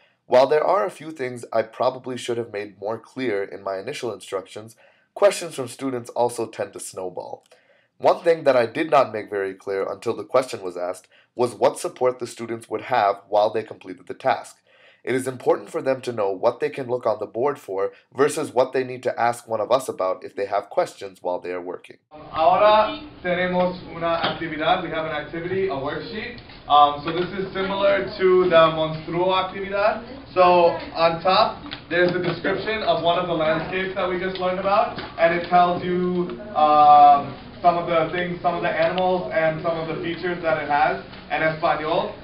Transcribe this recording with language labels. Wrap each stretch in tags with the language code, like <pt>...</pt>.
<en>While there are a few things I probably should have made more clear in my initial instructions, questions from students also tend to snowball. One thing that I did not make very clear until the question was asked was what support the students would have while they completed the task. It is important for them to know what they can look on the board for versus what they need to ask one of us about if they have questions while they are working.</en> <es>Ahora tenemos una actividad.</es> <en>We have an activity, a worksheet. So this is similar to the Monstruo actividad. So on top, there's a description of one of the landscapes that we just learned about, and it tells you some of the things, some of the animals, and some of the features that it has in Espanol.</en>